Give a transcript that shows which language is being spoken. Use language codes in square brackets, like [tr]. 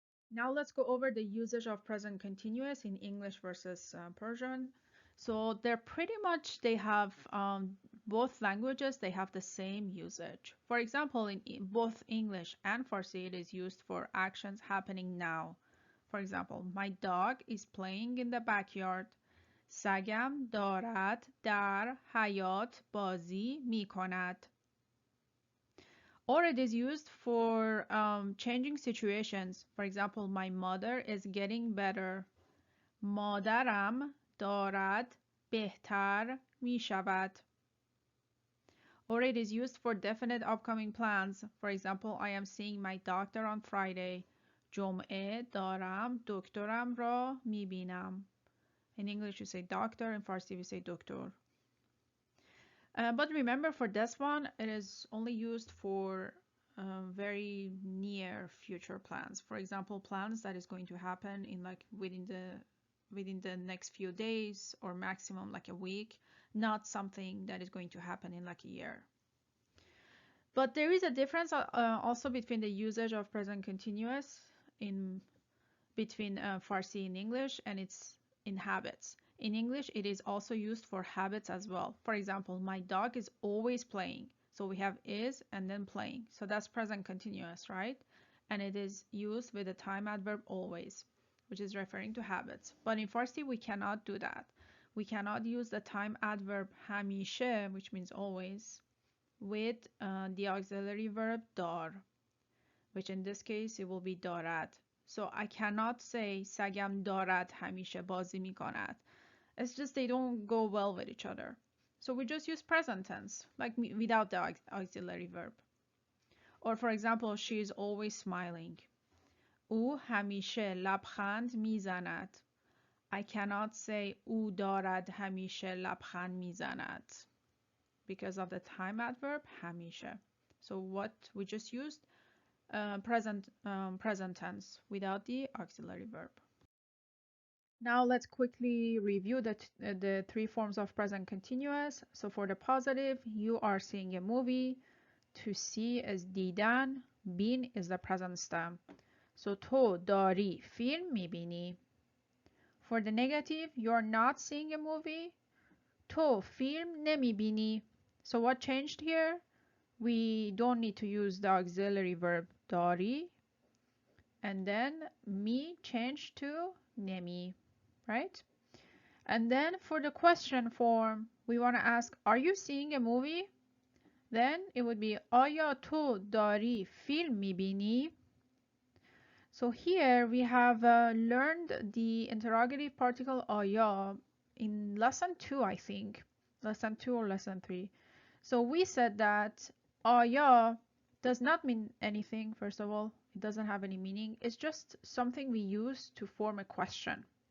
[en] Now let's go over the usage of present continuous in English versus Persian. So they're pretty much, they have both languages, they have the same usage. For example, in both English and Farsi, it is used for actions happening now. For example, my dog is playing in the backyard. [fa] سگم دارد در حیاط بازی می کند. [en] Or it is used for changing situations. For example, my mother is getting better. [fa] مادرم دارد بهتر می شود. [en] Or it is used for definite upcoming plans. For example, I am seeing my doctor on Friday. [fa] جمعه دارم دکترم را می بینم. [en] In English, you say doctor. In Farsi, we say doctor. But remember, for this one, it is only used for very near future plans. For example, plans that is going to happen in like within the next few days or maximum like a week, not something that is going to happen in like a year. But there is a difference also between the usage of present continuous in between Farsi and English, and it's in habits. In English, it is also used for habits as well. For example, my dog is always playing. So we have is and then playing. So that's present continuous, right? And it is used with the time adverb always, which is referring to habits. But in Farsi, we cannot do that. We cannot use the time adverb همیشه, which means always, with the auxiliary verb dar, which in this case it will be دارد. So I cannot say [fa] سگم دارد همیشه بازی میکند. [en] It's just they don't go well with each other. So we just use present tense, like without the auxiliary verb. Or for example, she is always smiling. [fa] او همیشه لبخند میزند. [en] I cannot say [fa] او دارد همیشه لبخند میزند [en] because of the time adverb همیشه. So what we just used present tense without the auxiliary verb. Now let's quickly review the three forms of present continuous. So for the positive, you are seeing a movie. To see is دیدن. بین is the present stem. [fa] So تو داری فیلم میبینی. [en] For the negative, you're not seeing a movie. [fa] تو فیلم نمیبینی. [en] So what changed here? We don't need to use the auxiliary verb داری. And then می changed to نمی. Right? And then for the question form, we want to ask, are you seeing a movie? Then it would be [fa] آیا تو داری فیلم میبینی? [en] So here we have learned the interrogative particle آیا in lesson 2, I think. Lesson 2 or lesson 3. So we said that آیا does not mean anything, first of all. It doesn't have any meaning. It's just something we use to form a question.